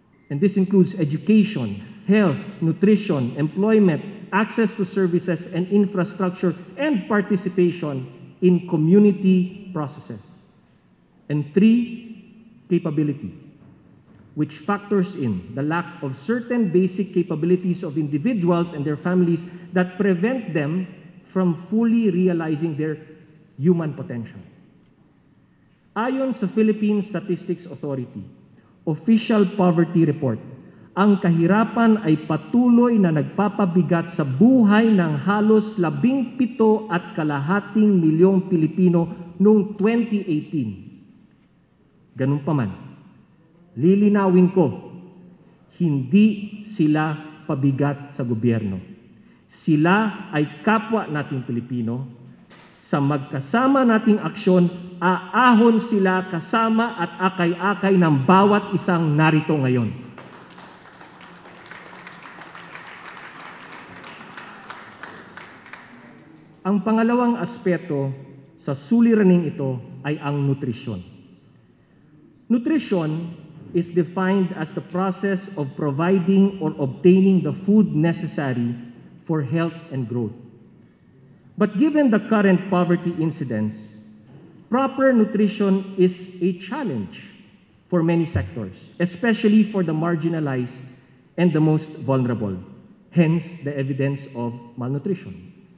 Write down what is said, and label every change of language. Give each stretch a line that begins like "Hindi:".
English: And this includes education, health, nutrition, employment, access to services and infrastructure, and participation in community processes. And 3, capability, which factors in the lack of certain basic capabilities of individuals and their families that prevent them from fully realizing their human potential.
Filipino: Ayon sa Philippine Statistics Authority Official Poverty Report, ang kahirapan ay patuloy na nagpapabigat sa buhay ng halos 17.5 milyong Pilipino noong 2018. Ganun pa man, lilinawin ko, hindi sila pabigat sa gobyerno. Sila ay kapwa nating Pilipino. Sa magkasama nating aksyon, aahon sila kasama at akay-akay ng bawat isang narito ngayon. Ang pangalawang aspeto sa suliraning ito ay ang nutrisyon.
English: Nutrition is defined as the process of providing or obtaining the food necessary for health and growth. But given the current poverty incidence, proper nutrition is a challenge for many sectors, especially for the marginalized and the most vulnerable, hence the evidence of malnutrition.